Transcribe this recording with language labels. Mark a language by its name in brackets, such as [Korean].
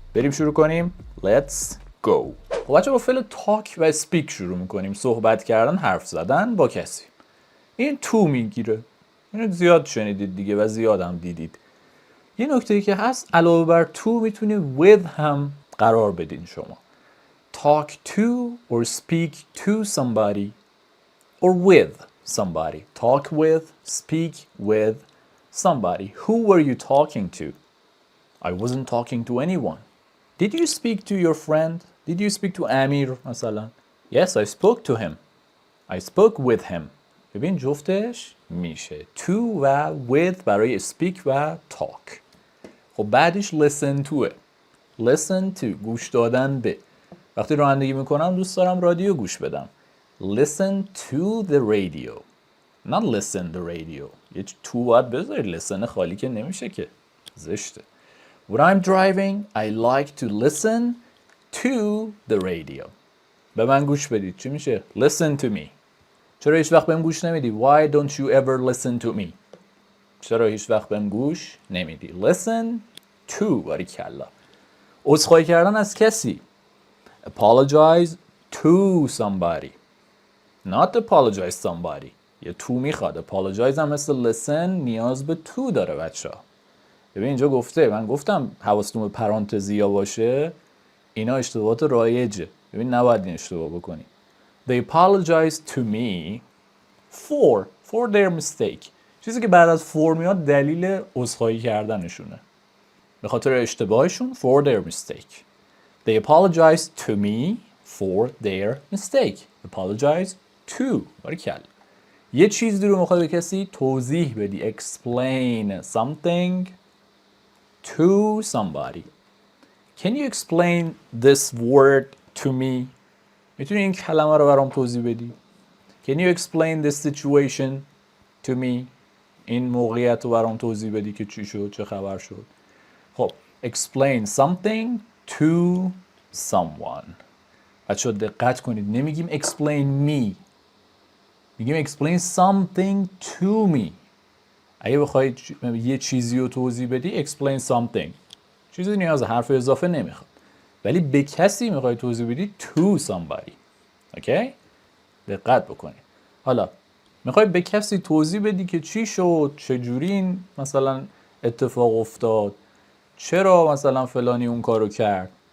[Persian] بریم شروع کنیم. [English] Let's go. [Persian] خب بچه با فعل talk و speak شروع میکنیم. صحبت کردن، حرف زدن با کسی. این تو میگیره، اینو زیاد شنیدید دیگه و زیاد هم دیدید. یه نکته‌ای که هست، علاوه بر تو میتونید with هم قرار بدین شما. [English] Talk to or speak to somebody or with somebody. Talk with, speak with somebody. Who were you talking to? I wasn't talking to anyone. Did you speak to your friend? Did you speak to Amir مثلا? Yes, I spoke to him. I spoke with him. [Persian] ببین جفتش میشه to و with برای speak و talk. خب بعدش listen to. Listen to گوش دادن به. وقتی رانندگی میکنم دوست دارم رادیو گوش بدم. [English] Listen to the radio. Not listen the radio. [Persian] یه تو باید بذاری، listen خالی که نمیشه که، زشته. [English] When I'm driving, I like to listen to the radio. [Persian] به من گوش بدید. چی میشه؟ [English] Listen to me. [Persian] چرا هیچ وقت بهم گوش نمیدی؟ [English] Why don't you ever listen to me? [Persian] چرا هیچ وقت بهم گوش نمیدی؟ Listen to. باریکلا. عذرخواهی کردن از کسی. [English] Apologize to somebody. Not apologize somebody. [Persian] یه to میخواد. Apologize هم مثل listen نیاز به to داره بچه ها. ببین اینجا گفته، من گفتم حواستون به پرانتزیا باشه، اینا اشتباهات رایجه. ببین نباید این اشتباه بکنی. [English] They apologize to me for their mistake. [Persian] چیزی که بعد از for میاد دلیل عذرخواهی کردنشونه. به خاطر اشتباهشون for their mistake. [English] They apologize to me for their mistake. Apologize to. باریکلا. [Persian] یه چیزی رو میخوای به کسی توضیح بدی. [English] Explain something to somebody. Can you explain this word to me? [Persian] میتونی این کلمه رو برام توضیح بدی؟ [English] Can you explain this situation to me? [Persian] این موقعیت رو برام توضیح بدی که چی شد، چه خبر شد. خب explain something to someone. بچه دقت کنید، نمیگیم explain me، میگیم explain something to me. اگه بخوای یه چیزی رو توضیح بدی explain something، چیزی نیاز حرف اضافه نمیخواد. ولی به کسی میخوای توضیح بدی to somebody. اوکی؟ دقت بکنید. حالا میخوای به کسی توضیح بدی که چی شد، چجوری این مثلا اتفاق افتاد، چرا مثلا فلانی اون کارو کرد.